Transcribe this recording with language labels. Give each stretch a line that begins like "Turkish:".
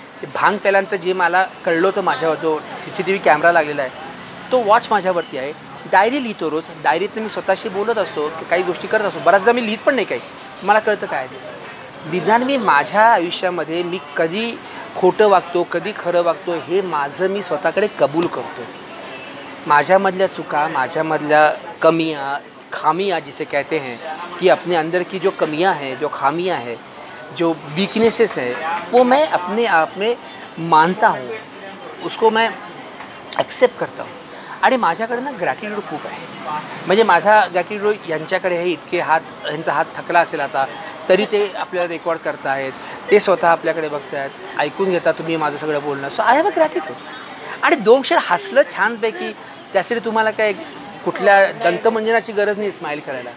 Marathi: ते भांग प्याल्यानंतर जे मला कळलं होतं माझ्यावर, जो CCTV कॅमेरा लागलेला आहे तो वॉच माझ्यावरती आहे. डायरी लिहितो रोज, डायरीतनं मी स्वतःशी बोलत असतो, काही गोष्टी करत असतो. बऱ्याचदा मी लिहित पण नाही काही, मला कळतं काय ते. निदान मी माझ्या आयुष्यामध्ये मी कधी खोटं वागतो, कधी खरं वागतो, हे माझं मी स्वतःकडे कबूल करतो. माझ्यामधल्या चुका, माझ्यामधल्या
Hindi: कमियाँ, खामियाँ जिसे कहते हैं, कि अपने अंदर की जो कमियाँ हैं, जो खामियाँ हैं, जो वीकनेसेस हैं, वो मैं अपने आप में मानता हूँ, उसको मैं ॲक्सेप्ट करता हूँ.
Marathi: आणि माझ्याकडे ना ग्रॅटिट्यूड खूप आहे. म्हणजे माझा ग्रॅटिट्यूड यांच्याकडे आहे. इतके यांचा हात थकला असेल आता तरी ते आपल्याला रेकॉर्ड करतायत, ते स्वतः आपल्याकडे बघतायत, ऐकून घेता तुम्ही माझं सगळं बोलणं.
English: So I have a gratitude.
Marathi: आणि 2 क्षण हसलं छानपैकी, त्यासाठी तुम्हाला काय कुठल्या दंतमंजनाची गरज नाही स्माईल करायला.